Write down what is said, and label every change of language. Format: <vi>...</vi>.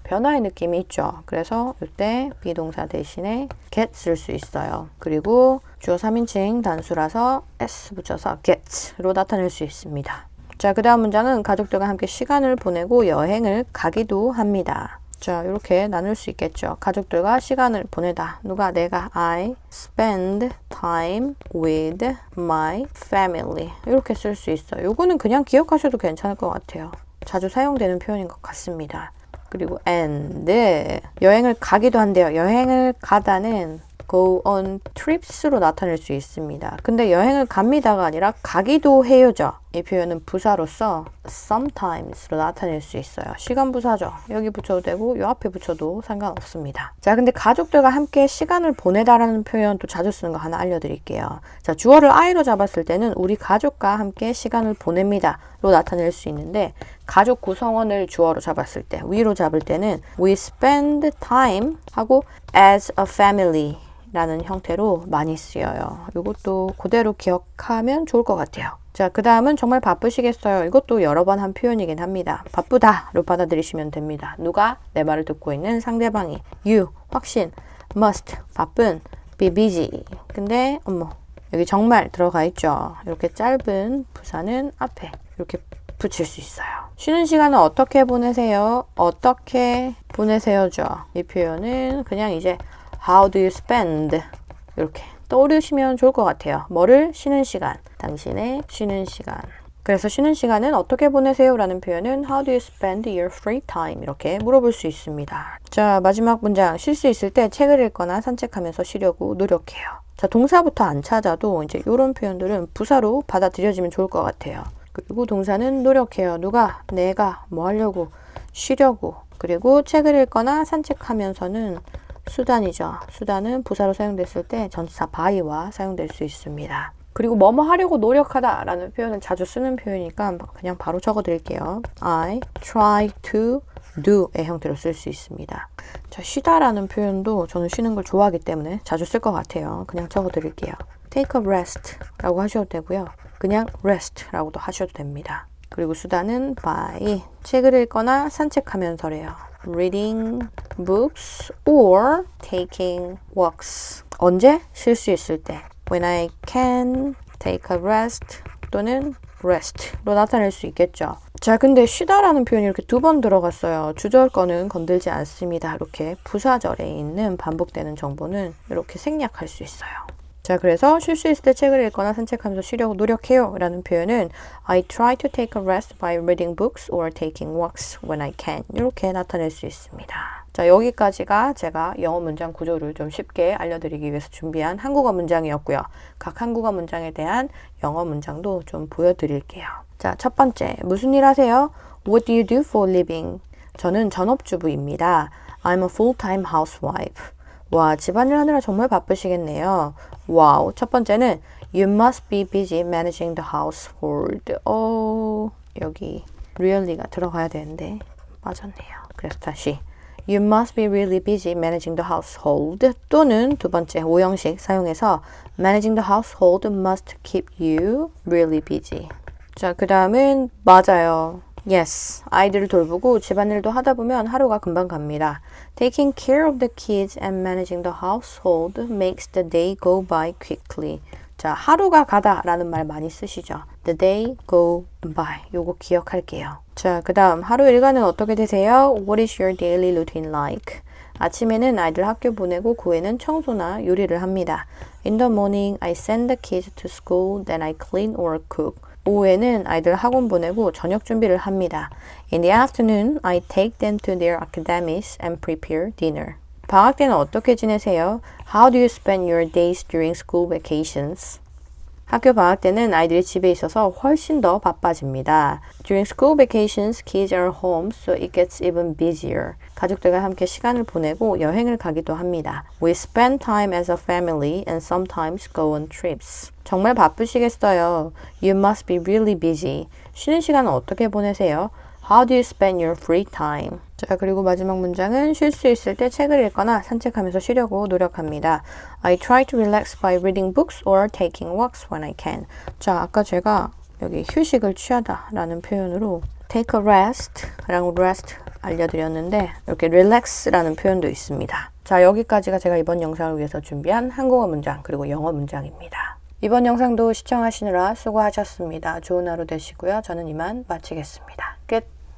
<ko>변화의 느낌이 있죠. 그래서 이때 비동사 대신에 get 쓸 수 있어요. 그리고 주어 3인칭 단수라서 s 붙여서 get로 나타낼 수 있습니다. 자, 그 다음 문장은 가족들과 함께 시간을 보내고 여행을 가기도 합니다. 자, 이렇게 나눌 수 있겠죠. 가족들과 시간을 보내다. 누가? 내가.</ko> <en>I spend time with my family.</en> <ko>이렇게 쓸 수 있어요. 요거는 그냥 기억하셔도 괜찮을 것 같아요. 자주 사용되는 표현인 것 같습니다. 그리고 and 여행을 가기도 한대요. 여행을 가다는</ko> <en>go on trips</en> <ko>로 나타낼 수 있습니다. 근데 여행을 갑니다가 아니라 가기도 해요죠. 이 표현은 부사로서 sometimes로 나타낼 수 있어요. 시간 부사죠. 여기 붙여도 되고 요 앞에 붙여도 상관없습니다. 자, 근데 가족들과 함께 시간을 보내다라는 표현 또 자주 쓰는 거 하나 알려드릴게요. 자, 주어를 I로 잡았을 때는 우리 가족과 함께 시간을 보냅니다 로 나타낼 수 있는데 가족 구성원을 주어로 잡았을 때 위로 잡을 때는</ko> <en>we spend time</en> <ko>하고</ko> <en>as a family</en> <ko>라는 형태로 많이 쓰여요. 이것도 그대로 기억하면 좋을 것 같아요. 자, 그 다음은 정말 바쁘시겠어요. 이것도 여러 번 한 표현이긴 합니다. 바쁘다로 받아들이시면 됩니다. 누가? 내 말을 듣고 있는 상대방이.</ko> <en>you, 확신, must, 바쁜, be busy.</en> <ko>근데 여기 정말 들어가 있죠. 이렇게 짧은 부사는 앞에 이렇게 붙일 수 있어요. 쉬는 시간은 어떻게 보내세요? 어떻게 보내세요죠. 이 표현은 그냥 이제</ko> <en>How do you spend?</en> <ko>이렇게 떠오르시면 좋을 것 같아요. 뭐를? 쉬는 시간. 당신의 쉬는 시간. 그래서 쉬는 시간은 어떻게 보내세요? 라는 표현은</ko> <en>How do you spend your free time?</en> <ko>이렇게 물어볼 수 있습니다. 자, 마지막 문장. 쉴 수 있을 때 책을 읽거나 산책하면서 쉬려고 노력해요. 자, 동사부터 안 찾아도 이제 이런 표현들은 부사로 받아들여지면 좋을 것 같아요. 그리고 동사는 노력해요. 누가? 내가 뭐 하려고? 쉬려고. 그리고 책을 읽거나 산책하면서는 수단이죠. 수단은 부사로 사용됐을 때 전치사 by와 사용될 수 있습니다. 그리고 뭐뭐 하려고 노력하다 라는 표현은 자주 쓰는 표현이니까 그냥 바로 적어 드릴게요.</ko> <en>I try to do</en> <ko>의 형태로 쓸 수 있습니다. 자, 쉬다 라는 표현도 저는 쉬는 걸 좋아하기 때문에 자주 쓸 것 같아요. 그냥 적어 드릴게요.</ko> <en>take a rest</en> <ko>라고 하셔도 되고요. 그냥 rest 라고도 하셔도 됩니다. 그리고 수단은 by 책을 읽거나 산책하면서래요.</ko> <en>reading books or taking walks.</en> <ko>언제? 쉴 수 있을 때.</ko> <en>When I can take a rest</en> <ko>또는 rest로 나타낼 수 있겠죠. 자, 근데 쉬다라는 표현이 이렇게 두 번 들어갔어요. 주절 거는 건들지 않습니다. 이렇게 부사절에 있는 반복되는 정보는 이렇게 생략할 수 있어요. 자, 그래서 쉴 수 있을 때 책을 읽거나 산책하면서 쉬려고 노력해요 라는 표현은</ko> <en>I try to take a rest by reading books or taking walks when I can.</en> <ko>이렇게 나타낼 수 있습니다. 자, 여기까지가 제가 영어 문장 구조를 좀 쉽게 알려드리기 위해서 준비한 한국어 문장이었고요. 각 한국어 문장에 대한 영어 문장도 좀 보여드릴게요. 자, 첫 번째, 무슨 일 하세요?</ko> <en>What do you do for a living?</en> <ko>저는 전업주부입니다.</ko> <en>I'm a full-time housewife.</en> <ko>와, 집안일 하느라 정말 바쁘시겠네요. 와우. 첫 번째는</ko> <en>You must be busy managing the household.</en> <ko>여기 really가 들어가야 되는데 맞았네요. 그래서 다시</ko> <en>You must be really busy managing the household.</en> <ko>또는 두 번째 오형식 사용해서</ko> <en>Managing the household must keep you really busy.</en> <ko>자, 그 다음은 맞아요. Yes, 아이들을 돌보고 집안일도 하다 보면 하루가 금방 갑니다.</ko> <en>Taking care of the kids and managing the household makes the day go by quickly.</en> <ko>자, 하루가 가다 라는 말 많이 쓰시죠.</ko> <en>The day go by.</en> <ko>요거 기억할게요. 자, 그 다음 하루 일과는 어떻게 되세요?</ko> <en>What is your daily routine like?</en> <ko>아침에는 아이들 학교 보내고 그 후에는 청소나 요리를 합니다.</ko> <en>In the morning, I send the kids to school, then I clean or cook.</en> <ko>오후에는 아이들 학원 보내고 저녁 준비를 합니다.</ko> <en>In the afternoon, I take them to their academies and prepare dinner.</en> <ko>방학 때는 어떻게 지내세요?</ko> <en>How do you spend your days during school vacations?</en> <ko>학교 방학 때는 아이들이 집에 있어서 훨씬 더 바빠집니다.</ko> <en>During school vacations, kids are home, so it gets even busier.</en> <ko>가족들과 함께 시간을 보내고 여행을 가기도 합니다.</ko> <en>We spend time as a family and sometimes go on trips.</en> <ko>정말 바쁘시겠어요.</ko> <en>You must be really busy.</en> <ko>쉬는 시간은 어떻게 보내세요?</ko> <en>How do you spend your free time?</en> <ko>자, 그리고 마지막 문장은 쉴 수 있을 때 책을 읽거나 산책하면서 쉬려고 노력합니다.</ko> <en>I try to relax by reading books or taking walks when I can.</en> <ko>자, 아까 제가 여기 휴식을 취하다 라는 표현으로</ko> <en>take a rest</en> <ko>랑 rest 알려드렸는데 이렇게 relax라는 표현도 있습니다. 자, 여기까지가 제가 이번 영상을 위해서 준비한 한국어 문장 그리고 영어 문장입니다. 이번 영상도 시청하시느라 수고하셨습니다. 좋은 하루 되시고요. 저는 이만 마치겠습니다. 끝!</ko>